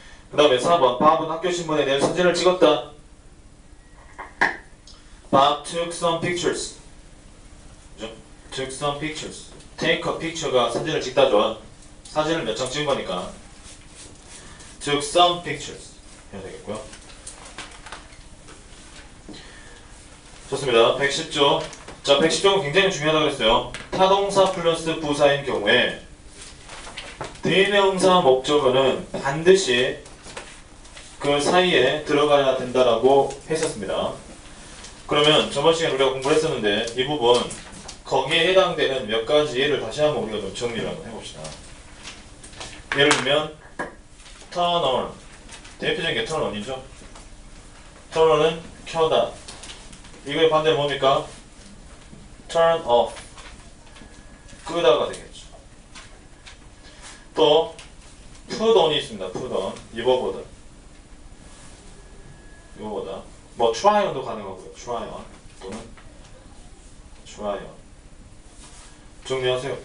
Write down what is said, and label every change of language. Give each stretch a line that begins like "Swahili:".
Korean: 그 다음에 4번 밥은 학교 신문에 낸 사진을 찍었다.
English: Bob took some pictures.
Korean: 그죠?
English: Took some pictures.
Korean: Take a picture가 사진을 찍다죠. 사진을 몇 장 찍은 거니까.
English: Took some pictures
Korean: 해야 되겠고요. 좋습니다. 110조. 자, 110조는 굉장히 중요하다고 했어요. 타동사 플러스 부사인 경우에 대명사 목적어는 반드시 그 사이에 들어가야 된다라고 했었습니다. 그러면 저번 시간에 우리가 공부를 했었는데 이 부분 거기에 해당되는 몇 가지 예를 다시 한번 우리가 좀 정리를 한번 해봅시다. 예를 들면 turn on 대표적인 게 turn on이죠. turn on은 켜다. 이거의 반대는 뭡니까? turn off 끄다가 되겠죠. 또 put on이 있습니다. put on 입어보다 뭐 try on도 가능하고요. try on 또는 try on 정리하세요.